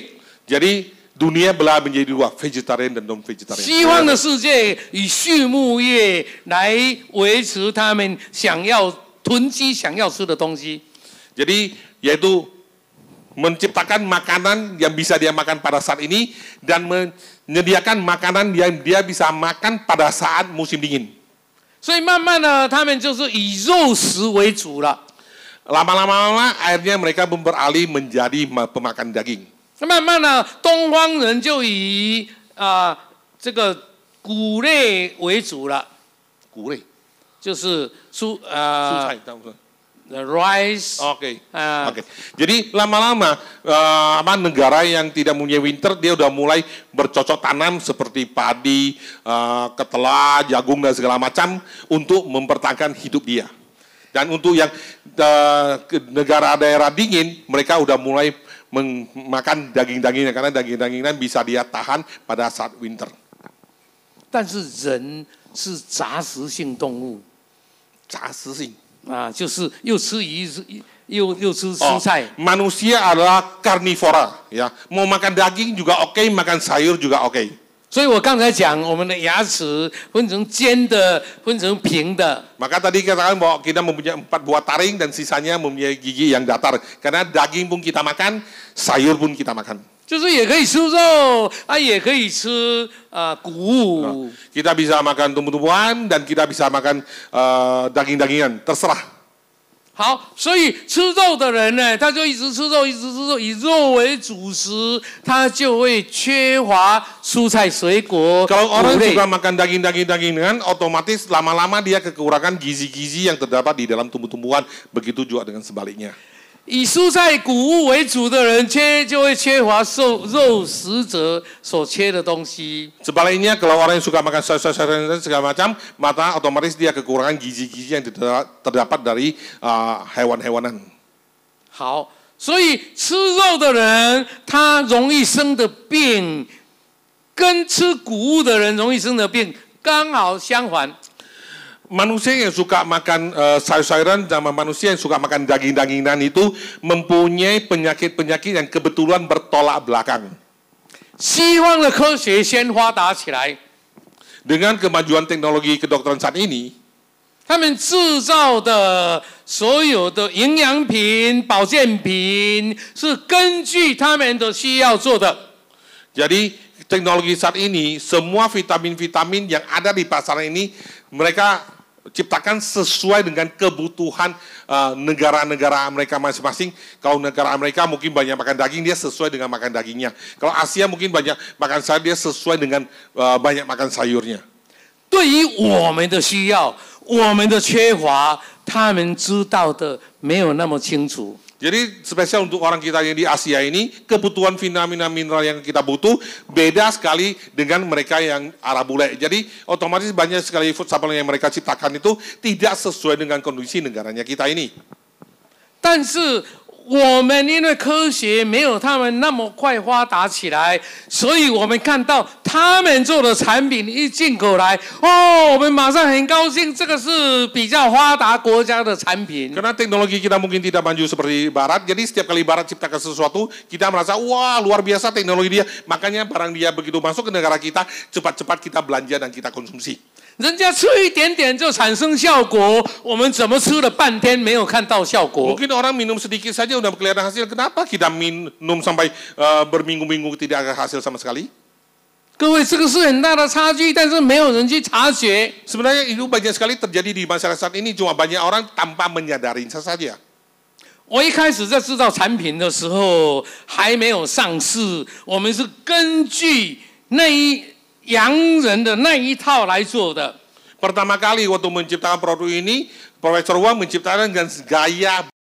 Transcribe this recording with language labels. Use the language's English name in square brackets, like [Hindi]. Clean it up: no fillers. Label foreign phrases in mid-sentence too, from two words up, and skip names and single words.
[Indonesian] Jadi dunia belah menjadi dua, vegetarian dan non vegetarian. [Chinese] 西方的世界以畜牧业来维持他们想要囤积、想要吃的东西。 [Indonesian] Jadi yaitu menciptakan makanan yang bisa dia makan pada saat ini dan menyediakan makanan yang dia bisa makan pada saat musim dingin. [Chinese] 所以慢慢的，他们就是以肉食为主了。 [Indonesian] Lama-lama akhirnya mereka beralih menjadi pemakan daging. [Chinese] 慢慢的，东方人就以这个谷类为主了。谷类就是蔬菜， rice. [Indonesian] Oke. Jadi lama-lama negara yang tidak mempunyai winter dia udah mulai bercocok tanam seperti padi, ketela, jagung dan segala macam untuk mempertahankan hidup dia. Dan untuk yang negara daerah dingin mereka udah mulai makan daging-dagingan karena daging-dagingan bisa dia tahan pada saat winter. [Chinese] 但是人是杂食性动物，杂食性。就是又吃鱼又吃蔬菜。 [Indonesian] Manusia adalah karnivora, ya. Mau makan daging juga oke, makan sayur juga oke. [Chinese] 所以我刚才讲，我们的牙齿分成尖的，分成平的。 [Indonesian] Maka tadi katakan bahwa kita mempunyai 4 buah taring dan sisanya mempunyai gigi yang datar. Karena daging pun kita makan, sayur pun kita makan. [Chinese] 就是也可以吃肉也可以吃谷物。 [Indonesian] Kita bisa makan tumbuh-tumbuhan dan kita bisa makan daging-dagingan, terserah. [Chinese] 好，所以吃肉的人呢，他就一直吃肉，一直吃肉，以肉为主食，他就会缺乏蔬菜水果。 [Indonesian] Kalau orang suka makan daging-daging, otomatis lama-lama dia kekurangan gizi-gizi yang terdapat di dalam tumbuh-tumbuhan. Begitu juga dengan sebaliknya. [Chinese] 以蔬菜谷物为主的人，就会缺乏肉食者所缺的东西。 [Indonesian] Sebaliknya, kalau orang yang suka makan sayur-sayuran dan segala macam, maka otomatis dia kekurangan gizi-gizi yang terdapat dari hewan-hewanan. [Chinese] 好，所以吃肉的人，他容易生的病，跟吃谷物的人容易生的病刚好相反。 [Indonesian] Manusia yang suka makan sayur-sayuran sama manusia yang suka makan daging-dagingan itu mempunyai penyakit-penyakit yang kebetulan bertolak belakang. [Chinese] 西方的科学先发达起来， [Indonesian] Dengan kemajuan teknologi kedokteran saat ini, [Chinese] 他们制造的所有的营养品、保健品是根据他们的需要做的。 [Indonesian] jadi teknologi saat ini semua vitamin-vitamin yang ada di pasaran ini mereka ciptakan sesuai dengan kebutuhan negara-negara mereka masing-masing. Kalau negara Amerika mungkin banyak makan daging, dia sesuai dengan makan dagingnya. Kalau Asia mungkin banyak makan sayur, dia sesuai dengan banyak makan sayurnya. [Chinese] 对于我们的需要、我们的缺乏，他们知道的没有那么清楚。 [Indonesian] Jadi spesial untuk orang kita yang di Asia ini, kebutuhan vitamin mineral yang kita butuh beda sekali dengan mereka yang Arab bule. Jadi otomatis banyak sekali [English] food supplement [Indonesian] yang mereka ciptakan itu tidak sesuai dengan kondisi negaranya kita ini. [Chinese] 但是我们因为科学没有他们那么快发达起来，所以我们看到他们做的产品一进口来，我们马上很高兴，这个是比较发达国家的产品。 [Indonesian] Karena teknologi kita mungkin tidak maju seperti Barat, jadi setiap kali Barat ciptakan sesuatu, kita merasa wah luar biasa teknologi dia. Makanya barang dia begitu masuk ke negara kita, cepat-cepat kita belanja dan kita konsumsi. [Chinese] 人家吃一点点就产生效果，我们怎么吃了半天没有看到效果？ [Indonesian] Mungkin orang minum sedikit saja udah kelihatan hasil. Kenapa kita minum sampai berminggu-minggu tidak ada hasil sama sekali? [Chinese] 各位，这个是很大的差距，但是没有人去察觉。 [Indonesian] Sebenarnya itu banyak sekali terjadi di masyarakat ini, cuma banyak orang tanpa menyadari saja. [Chinese] 我一开始在制造产品的时候还没有上市，我们是根据洋人的那一套来做的。 [Indonesian] Pertama kali waktu menciptakan produk ini, Profesor Wang menciptakan dengan gaya